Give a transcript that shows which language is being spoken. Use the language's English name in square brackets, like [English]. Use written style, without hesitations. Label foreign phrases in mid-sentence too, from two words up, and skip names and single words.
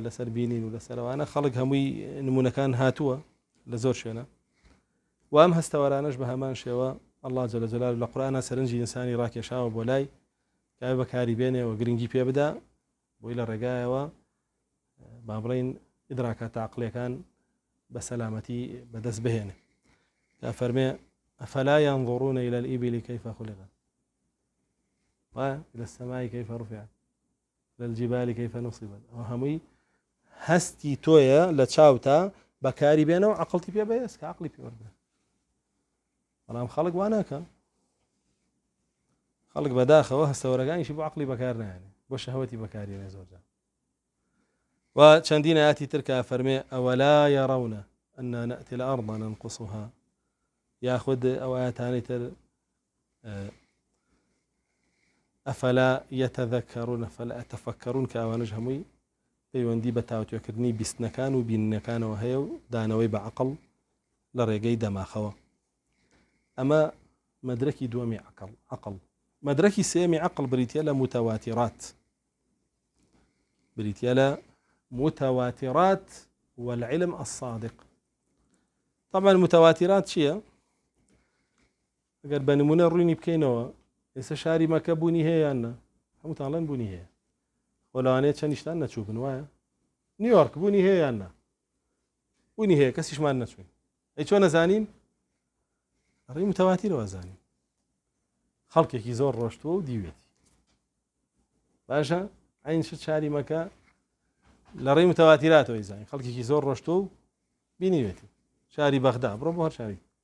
[Central Kurdish] لەسەر بینین و لەسەرەوانە خەڵک هەمووی نمونونەکان هاتووە لە زۆر شوێنە وام هەستەوەرانەش بە هەمان شێوە الله [Arabic] جل جلاله [Central Kurdish] لە قورئانە سەرنجی ئینسانی ڕاکێشاوە بۆ لای کاوێ بەکاری بێنێەوە گرنگی پێ بدا بۆی لە ڕێگایەوە با بڵێن ئیدراکات عەقڵیەکان بە سەلامەتی بەدەست بهێنێ تا فەرمێ [Arabic] ئەفەلا ينظرون إلى الإبل كيف خلقت وإلى السماء كيف رفعت إلى الجبال كيف نصبت [Central Kurdish] وهمووی هەستی تۆیە لە چاوتا بەکاری بێنەوە عەقڵتی پێ بەهێز کە عەقڵی پێ وەربێ بەڵام خەڵک وا ناکە خەڵک بەداخەوە هەستەوەرەکانیشی بۆ عەقڵی بەکار نایێنێ بۆ شەهوەتی بەکارهێنێ زۆرجار و چەندین ئاەتی تر کە فەرمێ [Arabic] ئەوەلا يرون أنا نأتي الأرض ننقصها [Central Kurdish] یاخود ئەو ئاەتانەی تر [Arabic] ئەفەلا يتذكرون فلا يتفكرون [Central Kurdish] کە ئەوانش هەمووی پەیوەندی بە تاوتوێکردنی بیستنەکان و بیننەکانەوە هەیە و دانەوەی بە عەقڵ لە ڕێگەی دەماخەوە ئەمە مەدرەکی دووەمی عەقڵ مەدرەکی سێمی عەقڵ بریتیە لە متەواتیرات بریتیە لە متەواتیرات [Arabic] والعلم الصادق [Central Kurdish] طبعا متەواتیرات چییە ئەگەر بە نمونە ڕوونی بکەینەوە ئێستا شاری مەکە بوونی هەیە یان نا هەمووتانڵێن بوونی هەیە وە لەوانەیە چەندیشتان نەچووبن وایە نیویۆرک بوونی هەیە یان نا بوونی هەیە کەسیشمان نەچوین ئەی چۆن نەزانین ڕێی متەواتیرەوە زانین خەڵکێکی زۆر ڕۆشتووە و دیوێتی باشە عین شاری مەکە لە ڕێی متەواتیراتەوەی زانین خەڵکێکی زۆر ڕۆشتووە و بینیوێتی شاری بەغدا بڕۆ بۆ هەر شاری